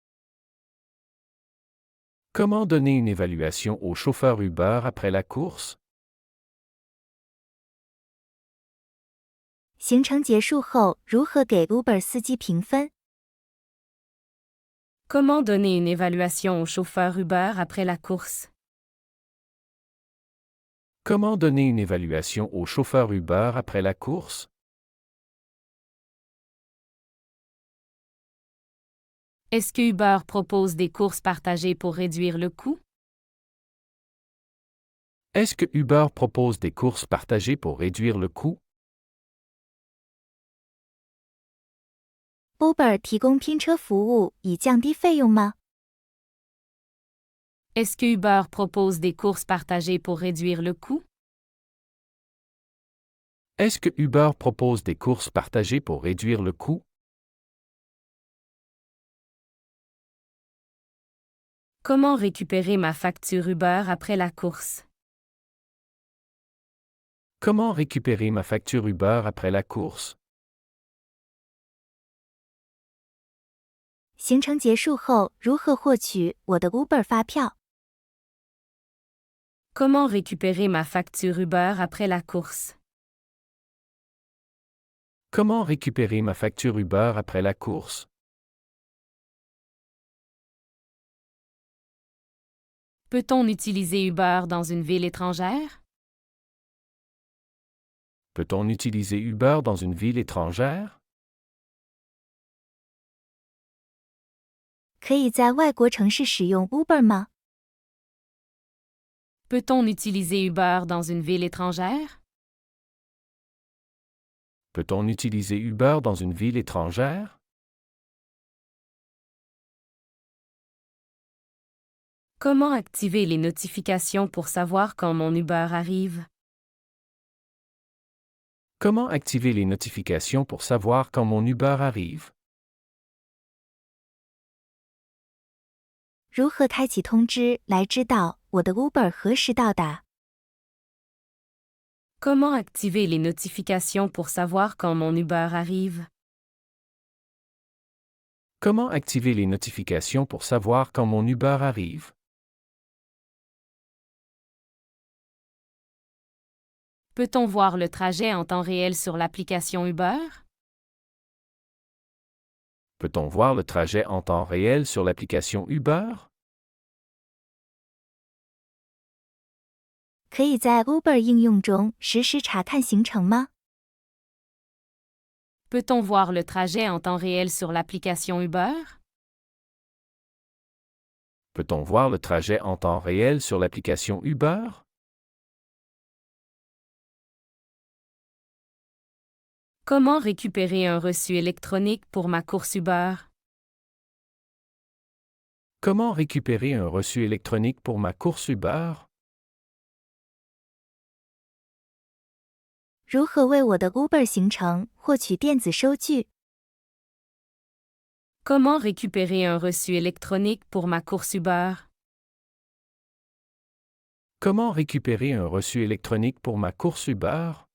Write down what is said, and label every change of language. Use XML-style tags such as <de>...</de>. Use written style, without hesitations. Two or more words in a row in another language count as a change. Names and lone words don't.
<fr>Comment donner une évaluation au chauffeur Uber après la course?</fr> <zh>行程结束后，如何给 Uber 司机评分？</zh> <fr>Comment donner une évaluation au chauffeur Uber après la course? Comment donner une évaluation au chauffeur Uber après la course? Est-ce que Uber propose des courses partagées pour réduire le coût? Est-ce que Uber propose des courses partagées pour réduire le coût?</fr> <zh>Uber 提供拼车服务以降低费用吗？</zh> <fr>Est-ce que Uber propose des courses partagées pour réduire le coût? Est-ce que Uber propose des courses partagées pour réduire le coût? Comment récupérer ma facture Uber après la course? Comment récupérer ma facture Uber après la course?</fr> <zh>行程结束后，如何获取我的 Uber 发票？</zh> <fr>Comment récupérer ma facture Uber après la course? Comment récupérer ma facture Uber après la course? Peut-on utiliser Uber dans une ville étrangère? Peut-on utiliser Uber dans une ville étrangère?</fr> <zh>可以在外国城市使用 Uber 吗？</zh> <fr>Peut-on utiliser Uber dans une ville étrangère? Peut-on utiliser Uber dans une ville étrangère? Comment activer les notifications pour savoir quand mon Uber arrive? Comment activer les notifications pour savoir quand mon Uber arrive?</fr> <zh>如何开启通知来知道我的 Uber 何时到达？</zh> <fr>Comment activer les notifications pour savoir quand mon Uber arrive? Comment activer les notifications pour savoir quand mon Uber arrive? Peut-on voir le trajet en temps réel sur l'application Uber? Peut-on voir le trajet en temps réel sur l'application Uber?</fr> <zh>可以在 Uber 应用中实时查看行程吗？</zh> <fr>Peut-on voir le trajet en temps réel sur l'application Uber? Peut-on voir le trajet en temps réel sur l'application Uber? Comment récupérer un reçu électronique pour ma course Uber? Comment récupérer un reçu électronique pour ma course Uber?</fr> <zh>如何为我的 Uber 行程获取电子收据？</zh> <fr>Comment récupérer un reçu électronique pour ma course Uber? Comment récupérer un reçu électronique pour ma course Uber?</fr>